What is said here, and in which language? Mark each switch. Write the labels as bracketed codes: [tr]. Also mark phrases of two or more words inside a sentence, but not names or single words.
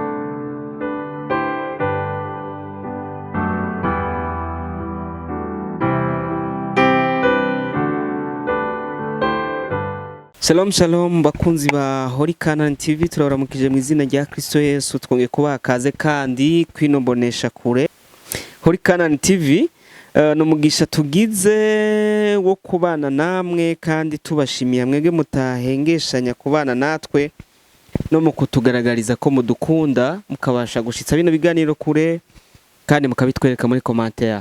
[he] Shalom shalom [rn] bakunzi ba CANAAN TV, turabaramukije mu izina rya Kristo Yesu. Twongeye kubaha kaze kandi kwino mboneshakure CANAAN TV. No mugisha tugize wo kubana namwe kandi tubashimiye mwege mutahengeshanya kubana natwe no mu kutugaragariza ko mudukunda, mukabasha gushitsa bino biganiro kure kandi mukabitwereka muri commentaire.